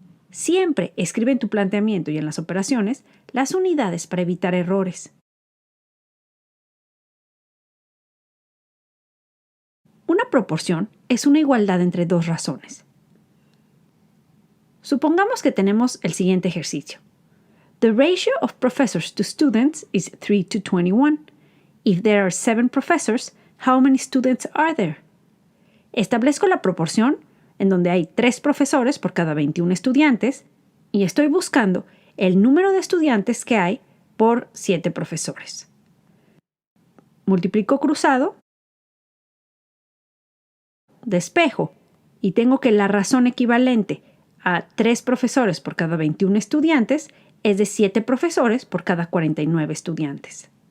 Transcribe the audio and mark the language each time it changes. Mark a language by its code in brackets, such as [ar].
[es] Siempre escribe en tu planteamiento y en las operaciones las unidades para evitar errores. Una proporción es una igualdad entre dos razones. Supongamos que tenemos el siguiente ejercicio. [en] The ratio of professors to students is 3 to 21. If there are 7 professors, how many students are there? [es] Establezco la proporción en donde hay 3 profesores por cada 21 estudiantes y estoy buscando el número de estudiantes que hay por 7 profesores. Multiplico cruzado, despejo y tengo que la razón equivalente a 3 profesores por cada 21 estudiantes es de 7 profesores por cada 49 estudiantes.